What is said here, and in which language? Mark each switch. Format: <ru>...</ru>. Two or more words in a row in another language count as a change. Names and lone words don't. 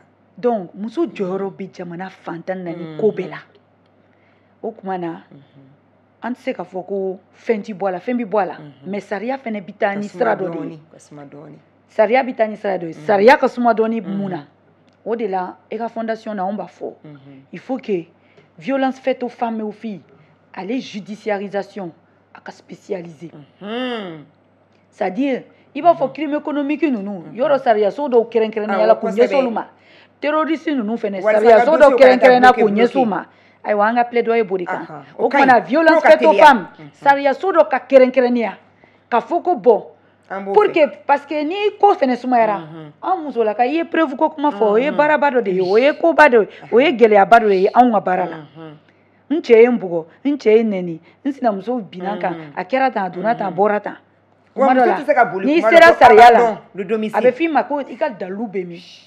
<bm>donc muso jɔyɔrɔ bɛ jamana fantan na ni ko bɛɛ la o tuma na an tɛ se k'a fɔ ko fɛn ti bɔ a la fɛn bɛ bɔ a la mais sariya fɛnɛ bɛ taa ni sira dɔ de ye sariya bɛ taa ni sira dɔ ye sariya ka suma dɔɔni mun na o de la e ka fondation na anw b'a fɔ</bm> <fr>il faut que violence faite aux femmes et aux filles</fr> <bm>ale judiciarisation a ka spécialisé c'est-à-dire i b'a fɔ</bm> <fr>crime économique</fr> <bm>ninnu yɔrɔ sariyaso dɔw kɛrɛnkɛrɛnnenya la k'u ɲɛsin olu ma terroriste ninnu fɛnɛ sariyaso dɔw kɛrɛnkɛrɛnna k'u ɲɛsin u ma ayiwa an ka plaidoyer b'o de kan o kumana</bm> <fr>violence faite aux femmes</fr> <bm>sariyaso dɔ ka kɛrɛnkɛrɛnnenya ka fɔ ko</bm> <fr>bon pour que parce que</fr> <bm>ni ko fɛnɛ sumayara an musolaka i ye preuve ko kuma fɔ o ye baaraba dɔ de ye o ye koba dɔ ye o ye gɛlɛyaba dɔ ye anw ka baara la n cɛ ye n bugɔ n cɛ ye n nɛni n sinamuso binna n kan a kɛra tan a donna tan a bɔra tan kuma dɔ la n'i sera sariya la a bɛ f'i ma ko i ka dalilu bɛ min</bm>